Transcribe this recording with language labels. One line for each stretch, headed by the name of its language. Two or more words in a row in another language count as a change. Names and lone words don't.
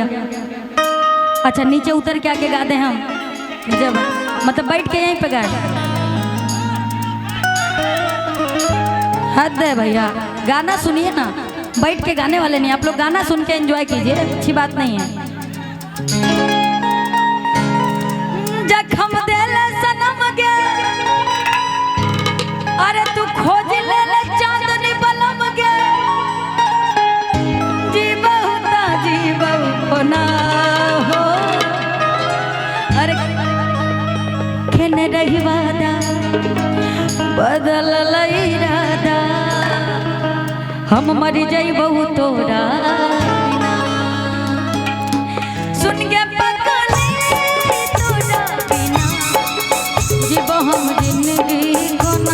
Hindi: अच्छा नीचे उतर के आके गा दे हम, जब मतलब बैठ के यहीं पे गाए। हद है भैया, गाना सुनिए ना, बैठ के गाने वाले नहीं आप लोग, गाना सुन के एंजॉय कीजिए, अच्छी बात नहीं है।
Angika: जखम देले सनम गे, अरे तू खोज ले ले चांदनी बलम गे, जी बहु ना हो, अरे खेने रही वादा बदल इरादा, हम मरी जाइबहु तोरा बिना, सुन के पगली तोरा बिना, जीबो हम जिंदगी।